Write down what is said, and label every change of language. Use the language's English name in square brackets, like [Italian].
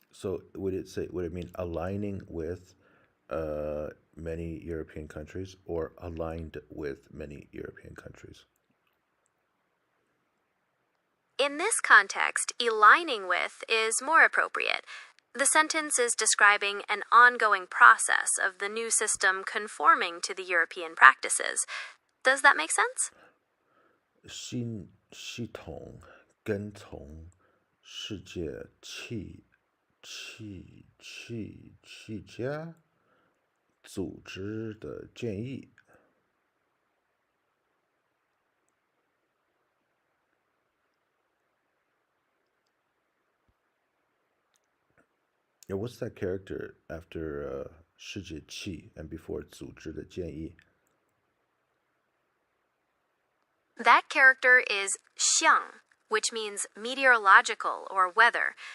[English] So would it mean aligning with many European countries or aligned with many European countries? In this context, aligning with is more appropriate. The sentence is describing an ongoing process of the new system conforming to the European practices. Does that make sense? [Chinese] 新系统跟从世界气家组织的建议。 [English] Yeah, what's that character after 世界气 and before [Chinese] 组织的建议? [English] That character is 象, which means meteorological or weather.